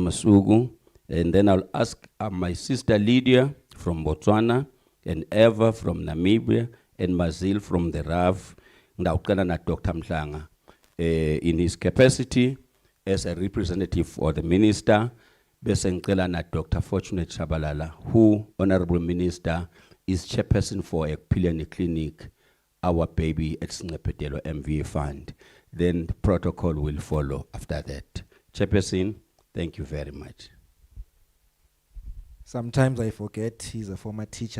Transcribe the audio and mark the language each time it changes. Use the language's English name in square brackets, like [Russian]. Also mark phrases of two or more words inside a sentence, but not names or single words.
[English] Masugu, and then I'll ask my sister Lydia from Botswana, and Eva from Namibia, and Mazil from the RAV. [Zulu] Ndawucela na [English] Dr. Mhlanga, in his capacity as a representative for the Minister, [Zulu] bese ngicela na Dr. [English] Fortunate Shabalala, who, Honorable Minister, is chairperson for a Piliani Clinic, our baby at Singapetelo MVA Fund. Then the protocol will follow after that. Chairperson, thank you very much. Sometimes I forget he's a former teacher.